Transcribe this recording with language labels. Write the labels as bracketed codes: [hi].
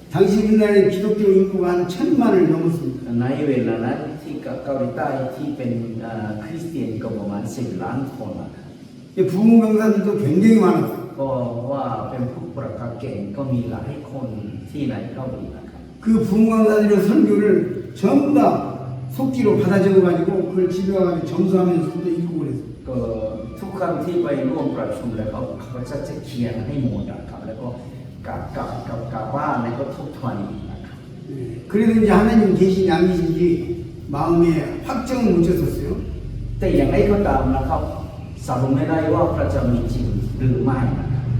[ko] 당시 우리나라의 기독교 인구가 한 1,000만을 넘었습니다. [th] ในเวลานั้นที่เกาหลีใต้ที่เป็นคริสเตียนก็ประมาณ10 ล้านคนนะครับ [ko] 부흥 강사들도 굉장히 많았어요. [th] ก็ว่าเป็นผู้ประกาศเก่งก็มีหลายคนที่ในเกาหลีนะครับ [ko] 그 부흥 강사들의 설교를 전부 다 속기로 받아 적어가지고 그걸 집에 가서 점수하면서 또 읽고 그랬어요. [th] ก็ทุกครั้งที่ไปร่วมประชุมแล้วเขาก็จะเขียนให้หมดนะครับแล้วก็กลับบ้านแล้วก็ทบทวนอีกนะครับ [ko] 그래도 이제 하나님 계신지 안 계신지 마음에 확정을 못 쳤었어요. [th] แต่อย่างไรก็ตามนะครับสรุปไม่ได้ว่าพระเจ้ามีจริงหรือไม่นะครับ